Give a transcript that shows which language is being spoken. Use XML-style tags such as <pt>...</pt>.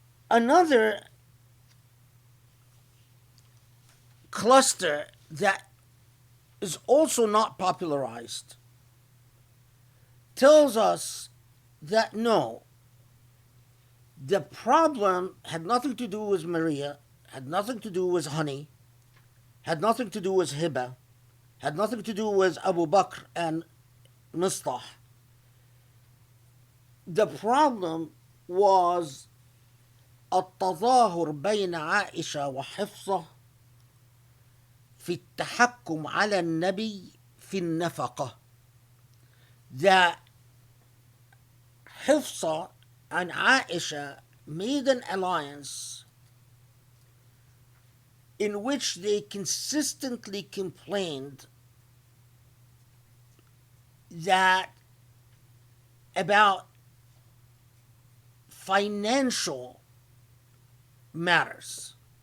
<en>Another cluster that is also not popularized tells us that no, the problem had nothing to do with Maria, had nothing to do with honey, had nothing to do with Hiba, had nothing to do with Abu Bakr and Mistah. The problem was</en> <ar>التظاهر بين عائشة وحفصة في التحكم على النبي في النفقة.</ar> <en>That Hafsa and Aisha made an alliance in which they consistently complained that about financial matters.</en>